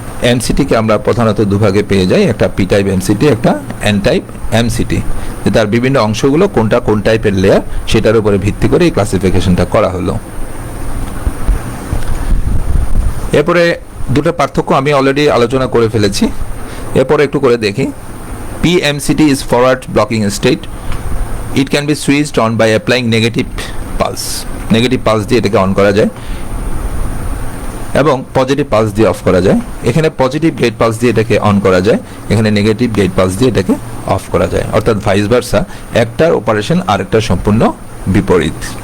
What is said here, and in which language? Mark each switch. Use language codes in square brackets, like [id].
[bn] এমসিটিকে আমরা প্রধানত দুভাগে পেয়ে যাই, একটা পি টাইপ এমসিটি, একটা এন টাইপ এমসিটি। তার বিভিন্ন অংশগুলো কোনটা কোন টাইপের লেয়ার সেটার উপরে ভিত্তি করে এই ক্লাসিফিকেশনটা করা হলো। এরপরে দুটো পার্থক্য আমি অলরেডি আলোচনা করে ফেলেছি, এরপরে একটু করে দেখি। [en] PMCT is forward blocking state. It can be switched on by applying negative pulse. [bn] Negative pulse দিয়ে এটাকে অন করা যায় এবং পজিটিভ পালস দিয়ে অফ করা যায়। এখানে পজিটিভ গেট পালস দিয়ে এটাকে অন করা যায়, এখানে নেগেটিভ গেট পালস দিয়ে এটাকে অফ করা যায়, অর্থাৎ ভাইস ভার্সা, একটার অপারেশন আরেকটার সম্পূর্ণ বিপরীত।